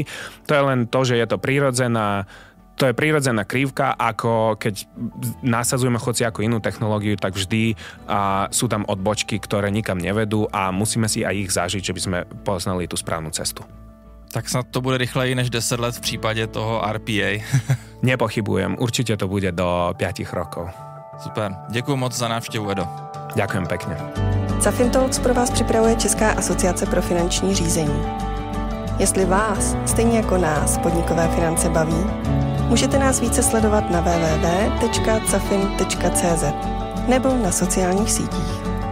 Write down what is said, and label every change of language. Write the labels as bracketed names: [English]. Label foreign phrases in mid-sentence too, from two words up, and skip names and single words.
[Slovak] To je len to, že je to prírodzená krivka, ako keď nasadzujeme hociakú inú technológiu, tak vždy sú tam odbočky, ktoré nikam nevedú a musíme si aj ich zažiť, že by sme poznali tú správnu cestu. [Czech] Tak snad to bude rychleji než 10 let v případě toho RPA. [Slovak] Nepochybujem, určite to bude do 5 rokov. [Czech] Super, děkuji moc za návštěvu, Edo. [Slovak] Ďakujem pekne. [Czech] Safin Talks pro vás připravuje Česká asociace pro finanční řízení. Jestli vás, stejně jako nás, podnikové finance baví, můžete nás více sledovat na www.cafin.cz nebo na sociálních sítích.